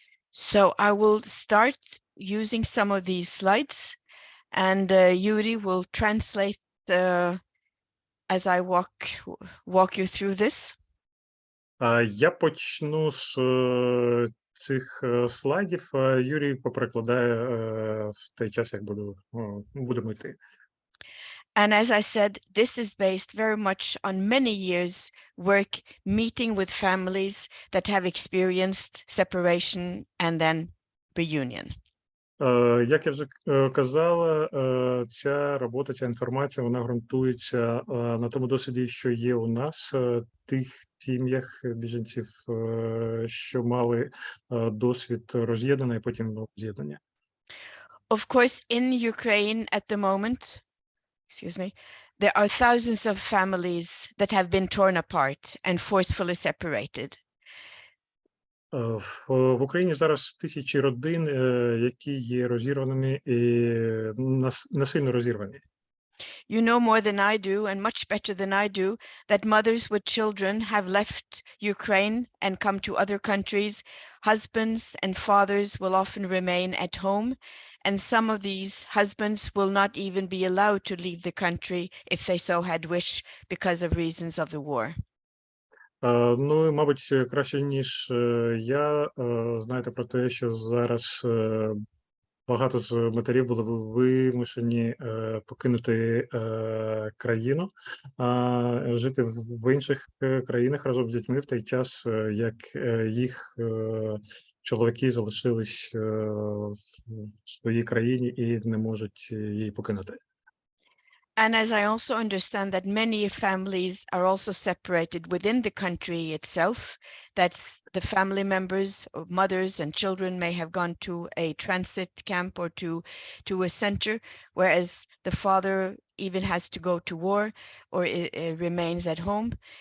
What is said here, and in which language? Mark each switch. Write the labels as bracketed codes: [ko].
[en] So I will start using some of these slides, and Yuri will translate as I walk you through this. [uk] Я почну з цих слайдів, а Юрій поперекладає в той час, як будемо йти. [en] And as I said, this is based very much on many years' work meeting with families that have experienced separation and then reunion. [uk] Як я вже казала, ця робота, ця інформація, вона ґрунтується на тому досвіді, що є у нас, тих сім'ях біженців, що мали досвід роз'єднання і потім з'єднання. [en] Of course, in Ukraine at the moment, there are thousands of families that have been torn apart and forcefully separated. [uk] В Україні зараз тисячі родин, які є розірваними і насильно розірвані. [en] You know more than I do, and much better than I do, that mothers with children have left Ukraine and come to other countries. Husbands and fathers will often remain at home, and some of these husbands will not even be allowed to leave the country if they so had wish because of reasons of the war. [uk] Ну, мабуть, краще, ніж я, знаєте про те, що зараз багато з матерів були вимушені покинути країну, жити в інших країнах разом з дітьми в той час, як їх чоловіки залишились в своїй країні і не можуть її покинути. [en] And as I also understand that many families are also separated within the country itself, that's the family members or mothers and children may have gone to a transit camp or to a center, whereas the father even has to go to war or remains at home.